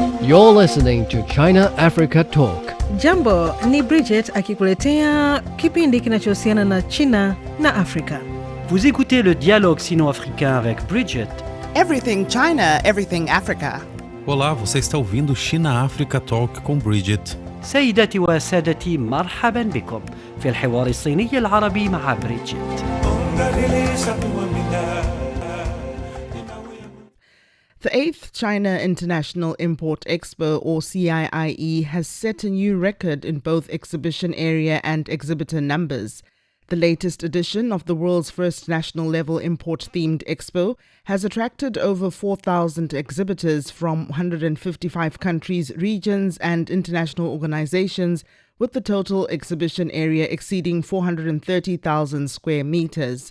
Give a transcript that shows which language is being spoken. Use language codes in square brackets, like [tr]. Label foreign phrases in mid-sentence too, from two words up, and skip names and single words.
[en] You're listening to China Africa Talk. [sw] Jambo, ni Bridget akikuletea kipindi kinachohusiana na China na Afrika. [fr] Vous écoutez le dialogue sino-africain avec Bridget. [en] Everything China, everything Africa. [pt] Olá, você está ouvindo China Africa Talk com Bridget. [ar] سيداتي وسادتي مرحبا بكم في الحوار الصيني العربي مع بريدجيت. [en] The 8th China International Import Expo, or CIIE, has set a new record in both exhibition area and exhibitor numbers. The latest edition of the world's first national-level import-themed expo has attracted over 4,000 exhibitors from 155 countries, regions and international organizations, with the total exhibition area exceeding 430,000 square meters.